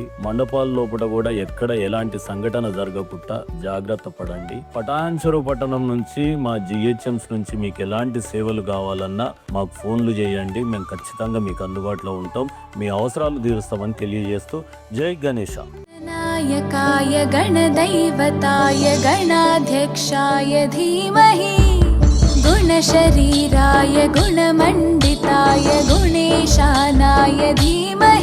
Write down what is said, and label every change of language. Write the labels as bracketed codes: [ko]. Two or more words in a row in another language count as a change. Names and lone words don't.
[te] మండపాల లోపల కూడా ఎక్కడ ఎలాంటి సంఘటన జరగకుండా జాగ్రత్త పడండి. పటాన్ చెరువు పట్టణం నుంచి మా జిహెచ్ఎంస్ నుంచి మీకు ఎలాంటి సేవలు కావాలన్నా మాకు ఫోన్లు చేయండి. మేము ఖచ్చితంగా మీకు అందుబాటులో ఉంటాం. మీ అవసరాలు తీరుస్తామని తెలియజేస్తూ జై గణేశ. [sa] नायकाय गणदैवताय गणाध्यक्षाय धीमहि गुणशरीराय गुणमण्डिताय गुणेशानाय धीमहि।